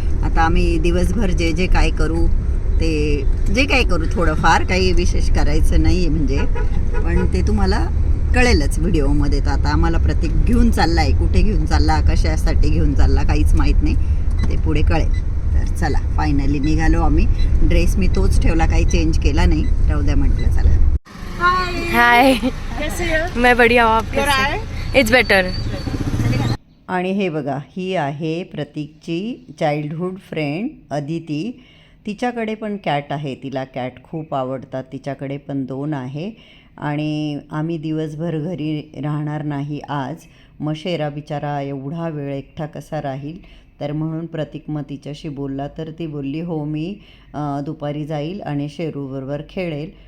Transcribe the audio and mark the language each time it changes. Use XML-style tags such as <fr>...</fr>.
<mr>आता आम्ही दिवसभर जे जे काय करू ते जे काही करू, थोडंफार काही विशेष करायचं नाही आहे म्हणजे, पण ते तुम्हाला कळेलच व्हिडिओमध्ये. तर आता आम्हाला प्रतीक घेऊन चालला आहे, कुठे घेऊन चालला, कशासाठी घेऊन चालला काहीच माहीत नाही, ते पुढे कळेल. तर चला फायनली निघालो आम्ही. ड्रेस मी तोच ठेवला, काही चेंज केला नाही, राहू द्या म्हटलं. चला</mr> <hi>हाय, मैं बढ़िया हूँ, आप कैसे?</hi> <en>It's better.</en> <mr>आणि हे बघा, ही आहे प्रतीकची चाइल्डहूड फ्रेंड अदिती. तिच्याकडे पण कॅट आहे, तिला कॅट खूप आवडतात, तिच्याकडे पण 2 आहे. आणि आम्ही दिवसभर घरी राहणार नाही आज. मग शेरा बिचारा एवढा वेळ एकटा कसा राहील, तर म्हणून प्रतीक मग तिच्याशी बोलला, तर ती बोलली हो मी दुपारी जाईल आणि शेरूबरोबर खेळेल.</mr>